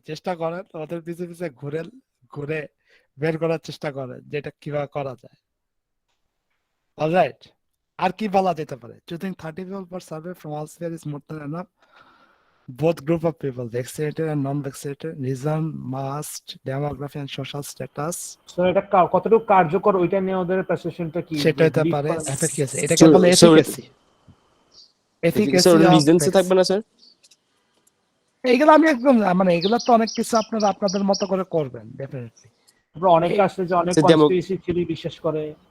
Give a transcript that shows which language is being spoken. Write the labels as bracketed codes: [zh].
[bn] চেষ্টা করেন, ওদের পিছনে পিছনে ঘুরে বের করার চেষ্টা করেন যেটা কিভাবে করা যায়। অলরাইট, আর কি বলা যেতে পারে? [en] choosing 30 people per survey from all sphere is more than enough. Both group of people, vaccinated and non-vaccinated, reason, must, demography and social status. [bn] So এটা কতটুকু কার্যকর ওইটা নিয়ে ওদের প্রেসেশনটা কি? সেটা হতে পারে এফিকাসি, এটাকে বলে এফিকাসি। এফিকাসি রিজনস থাকবে না স্যার? এইগুলো আমি একদম মানে এগুলো তো অনেক কিছু আপনারা আপনাদের মতো করে করবেন ডেফিনেটলি। অনেক আসলে যে অনেক কনস্পিরেসি থিওরি বিশ্বাস করে,